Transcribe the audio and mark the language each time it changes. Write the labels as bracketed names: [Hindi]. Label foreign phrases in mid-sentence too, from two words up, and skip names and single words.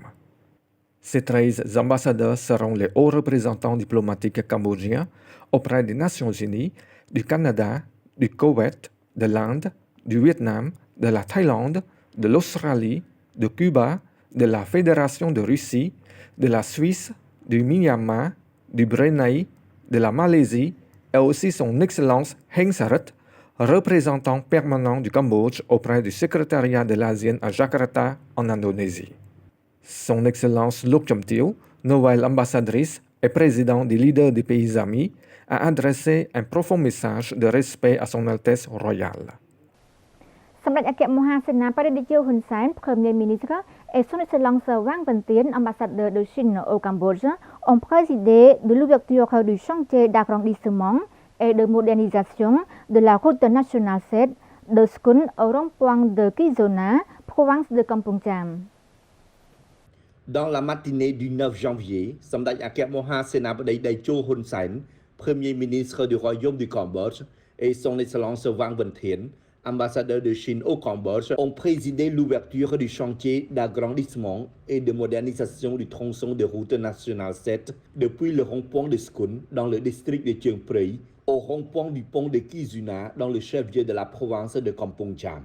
[French] Ces 13 ambassadeurs seront les hauts représentants diplomatiques cambodgiens auprès des Nations Unies, du Canada, du Koweït, de l'Inde, du Vietnam, de la Thaïlande, de l'Australie, de Cuba, de la Fédération de Russie, de la Suisse, du Myanmar, du Brunei, de la Malaisie et aussi son Excellence Heng Saret, représentant permanent du Cambodge auprès du secrétariat de l'ASEAN à Jakarta, en Indonésie. Son Excellence Lok Chomtio, nouvelle ambassadrice et président des leaders des pays amis, a adressé un profond message de respect à son Altesse royale. សម្ដេចអគ្គមហាសេនាបតីតេជោហ៊ុនសែន Premier ministre et son Excellence Wang Ventien, ambassadeur de Chine au Cambodge, ont présidé de l'ouverture du chantier d'agrandissement et de modernisation de la route nationale 7 de Skun au rond-point de Kizona, province de Kampong Cham. Dans la matinée du 9 janvier, សម្ដេចអគ្គមហាសេនាបតីតេជោហ៊ុនសែន Premier ministre du Royaume du Cambodge, et son Excellence Wang Ventien, ambassadeur de Chine au Cambodge, ont présidé l'ouverture du chantier d'agrandissement et de modernisation du tronçon de route nationale 7 depuis le rond-point de Skun dans le district de Chiang Prey au rond-point du pont de Kizuna dans le chef-lieu de la province de Kampong Cham.